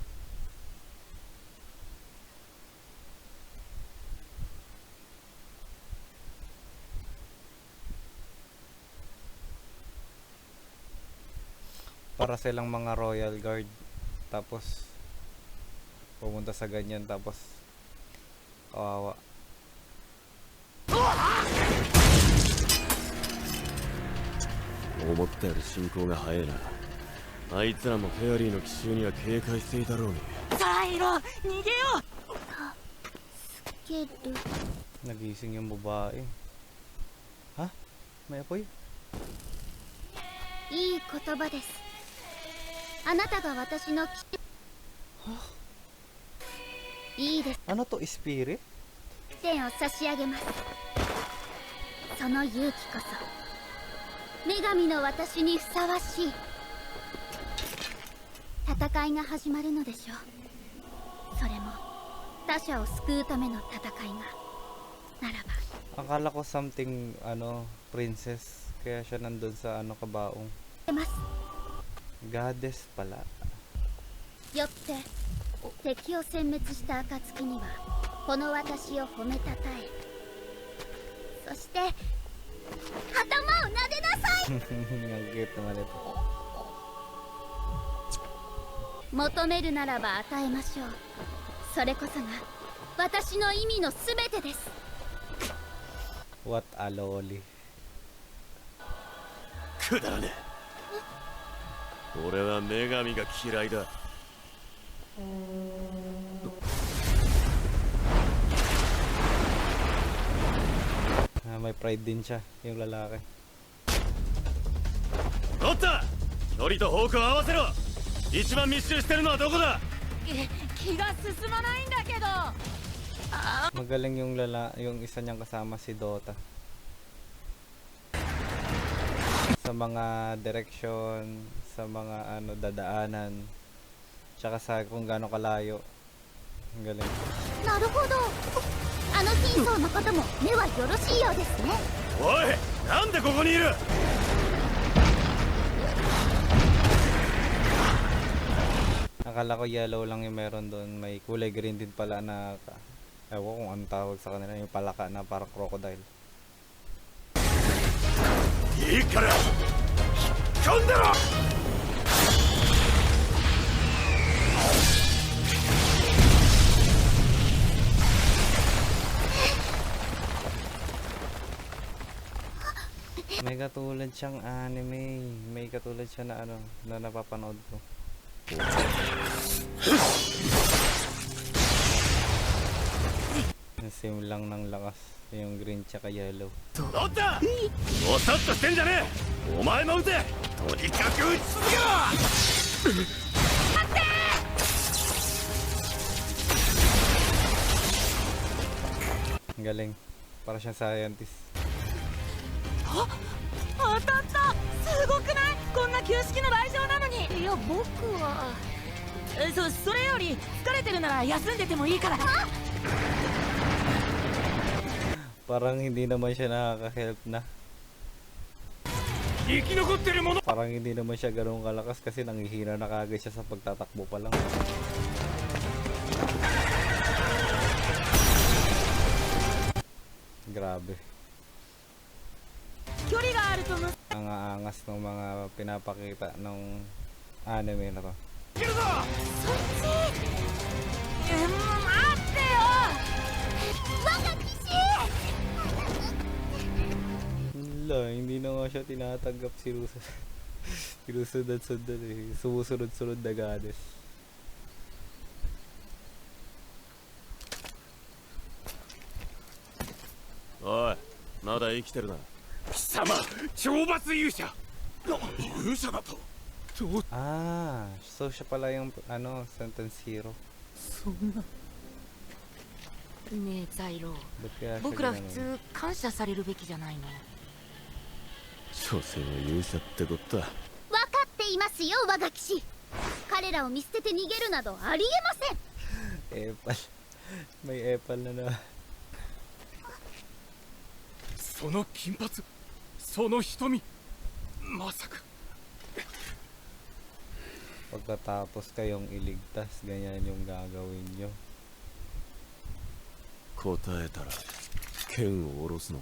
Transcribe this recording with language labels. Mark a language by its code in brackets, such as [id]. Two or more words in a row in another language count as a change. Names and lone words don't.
[tl] Para silang mga [en] royal guard. [tl] Tapos pumunta sa ganyan tapos kawawa. [ja] 思ったより進行が早いなあいつらもフェアリーの奇襲には警戒していたろうにさあ、イロ、逃げよう。 [tl] Nagising yung babae. Ha? May apoy? [ja] いい言葉です。あなたが私のいいです。 [tl] Ano to, spirit? [ja] 点を差し上げます。その勇気こそ女神の私にふさわしい。戦いが始まるのでしょう。それも他者を救うための戦いがならば。 [tl] Akala ko something, ano, princess. Kaya siya nandun sa, ano, kabaong. [ja] 出ます。 [tl] Goddess pala. [ja] よって敵を殲滅した暁にはこの私を褒めたたえ、そして頭を撫でなさい。 [tl] Ang cute naman ito. [ja] 求めるならば与えましょう。それこそが私の意味のすべてです。 [en] What a loli. [ja] くだらねえ。俺は女神が嫌いだ。 [tl] May pride din siya, yung lalaki. [ja] おった、距離と方向を合わせろ。一番密集してるのはどこだ。気が進まないんだけど。 [tl] Magaling yung isa niyang kasama, si Dota. Sa mga direction, sa mga ano dadaanan, tsaka sa kung gaano kalayo. Ang galing. [ja] なるほど。あの貧相の方も目はよろしいようですね。おい、なんでここにいる。 [tl] Akala ko yellow lang yung meron doon. May kulay green din pala na ewan ko kung anong tawag sa kanila, yung palaka na parang crocodile. [ja] いいから飛んでろ。 [tl] May katulad siyang anime. May katulad siya na ano, na napapanood ko. Same lang ng lakas. Yung green tsaka yellow. [ja] おった、おさっとしてんじゃねえ。お前も撃て。とにかく撃ち続けろ。 [tl] Ang galing. Para siyang scientist. [ja] 当たった。すごくない？こんな旧式の来場なのに。いや僕はそれより疲れてるなら休んでてもいいから。 [tl] Parang hindi naman siya nakaka-help na. [ja] 生き残ってる者 [tl] Parang hindi naman siya ganun kalakas kasi nanghihina na kagad siya sa pagtatakbo pa lang. Grabe. [ja] 距離があるとむ。 [tl] Ang aangas ng mga pinapakita ng anime na to. [ja] そっち。待ってよ。我が騎士。 [tl] Wala, hindi na nga siya tinatanggap si Rusa. Sinusunod-sunod eh. Sumusunod-sunod na goddess. [ja] おい、まだ生きてるな。貴様懲罰勇者勇者だとどう [tl] Ah, so siya pala yung ano, [en] sentence hero. [ja] そんなねえザイロー。 [tl] Ba't kaya siya [ja] 僕ら普 [tl] ginanon? [ja] 通感謝されるべきじゃないの？所詮は勇者ってことだ。分かっていますよ、我が騎士。彼らを見捨てて逃げるなどありえません。 [tl] Epal. May epal na na. [ja] その金髪その瞳まさか [tl] Pagkatapos kayong iligtas, ganyan yung gagawin nyo. [ja] 答えたら剣を下ろすのか。